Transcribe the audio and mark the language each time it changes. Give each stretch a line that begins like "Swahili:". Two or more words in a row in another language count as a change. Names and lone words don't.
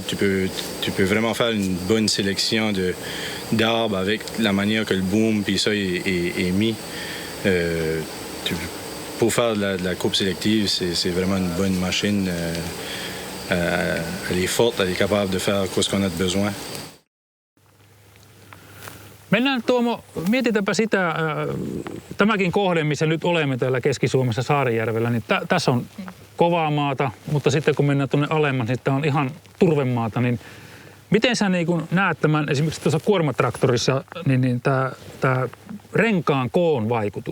French: Tu peux vraiment faire une bonne sélection d'arbres avec la manière que le boom puis ça est mis. Pour faire de la coupe sélective, c'est vraiment une bonne machine. Elle est forte, elle est capable de faire ce qu'on a besoin.
Finnish: Mennään Tuomo, mietitäänpä sitä, tämäkin kohde, missä nyt olemme täällä Keski-Suomessa Saarijärvellä, niin tässä on kovaa maata, mutta sitten kun mennään tuonne alemmas, niin tämä on ihan turvemaata, niin miten sä niin kun näet tämän esimerkiksi tuossa kuormatraktorissa, niin tämä renkaan koon vaikutus?